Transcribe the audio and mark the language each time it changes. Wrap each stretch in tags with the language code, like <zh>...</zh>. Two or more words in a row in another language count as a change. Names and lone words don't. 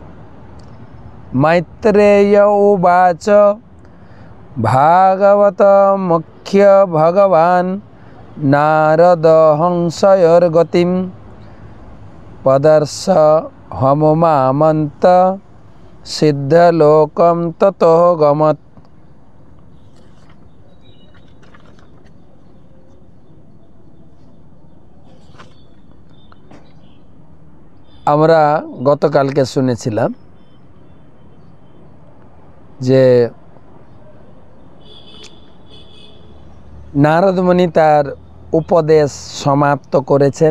<sa>मैत्रेय उवाच भागवत मुख्य भगवान् नारद हंसयोर्गतिं पदर्श होममामन्त्र सिद्धलोकं ततो गमत्।</sa> <bn>আমরা গতকালকে শুনেছিলাম যে নারদমুনি তার উপদেশ সমাপ্ত করেছেন।</bn>